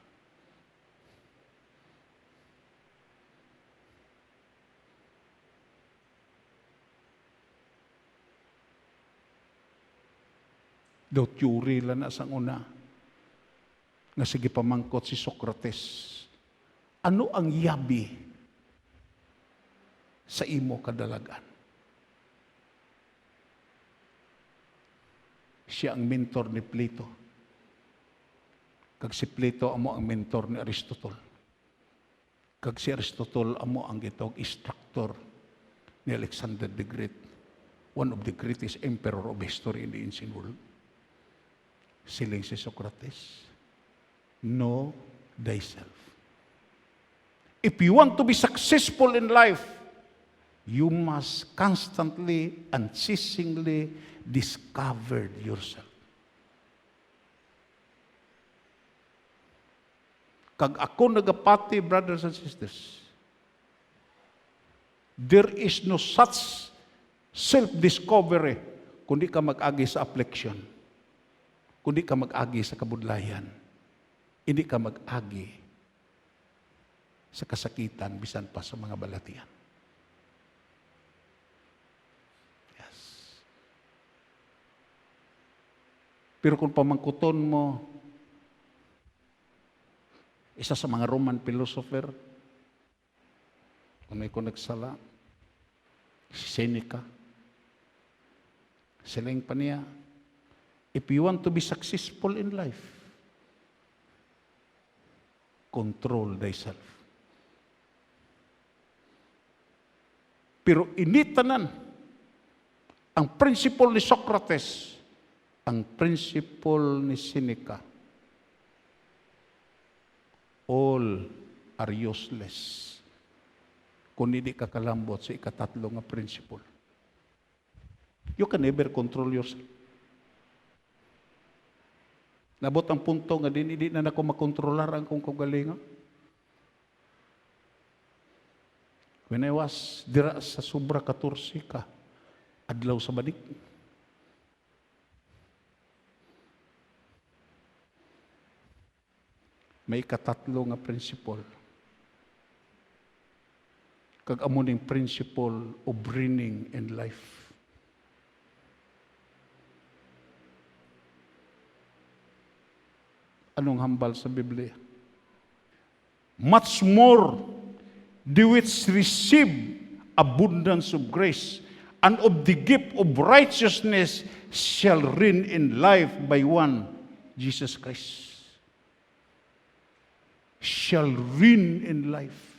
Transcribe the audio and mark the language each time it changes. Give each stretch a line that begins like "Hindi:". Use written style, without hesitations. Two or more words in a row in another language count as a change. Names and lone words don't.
Hiligaynon: Daw teori lang na sang una, nga sige pamangkot si Socrates, ano ang yabi sa imo kadalagan? Siya ang mentor ni Plato. Kag si Plato amo ang mentor ni Aristotle. Kag si Aristotle amo ang gitawag instructor ni Alexander the Great,
English: one of the greatest emperor of history in the ancient world.
Hiligaynon: Siling si Socrates,
English: know thyself. If you want to be successful in life, you must constantly, unceasingly discover yourself.
Hiligaynon: Kag ako nagapati,
English: brothers and sisters, there is no such self-discovery
Hiligaynon: kundi ka mag-agi sa affliction, kundi ka mag-agi sa kabudlayan, hindi ka mag-agi sa kasakitan, bisan pa sa mga balatian. Yes. Pero kung pamangkuton mo, isa sa mga
English: Roman philosopher,
Hiligaynon: kung may nagsala, si Seneca, siling pa niya,
English: if you want to be successful in life, control thyself.
Hiligaynon: Pero initanan ang principle ni Socrates, ang principle ni Seneca.
English: All are useless
Hiligaynon: kung hindi ka kalambot sa ikatatlo nga principle.
English: You can never control yourself.
Hiligaynon: Nabot ang punto nga hindi na ako makontrolar ang kong kagalingan.
English: When I was
Hiligaynon: dira sa Sobra 14 ka, adlaw sa badik. May katatlo nga principle. Kag amo ning
English: principle of reigning in life.
Hiligaynon: Anong hambal sa Biblia?
English: Much more do which receive abundance of grace, and of the gift of righteousness shall reign in life by one, Jesus Christ. Shall reign in life.